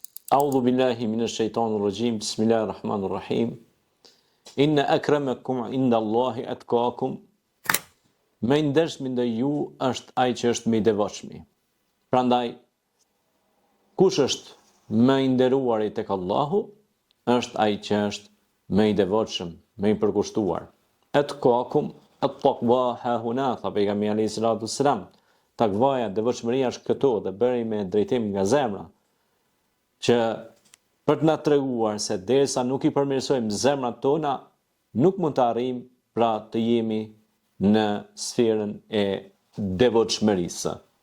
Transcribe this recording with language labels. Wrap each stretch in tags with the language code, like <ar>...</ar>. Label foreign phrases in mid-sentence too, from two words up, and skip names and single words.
<ar>أعوذ بالله من الشيطان الرجيم. بسم الله الرحمن الرحيم. إن أكرمكم عند الله أتقاكم.</ar> <sq>Më i ndershmi ndaj ju është ai që është më i devotshëm. Prandaj, kush është më i nderuar tek Allahu, është ai që është më i devotshëm, më i përkushtuar.</sq> <ar>أتقاكم التقوى ها هنا,</ar> <sq>tha pejgamberi</sq> <ar>عليه الصلاة والسلام.</ar> <sq>Takvaja, devotshmëria është këtu dhe bëri me drejtim nga zemra, që për të na treguar se derisa nuk i përmirësojmë zemrat tona, nuk mund të arrijmë pra të jemi në sferën e devotshmërisë.</sq>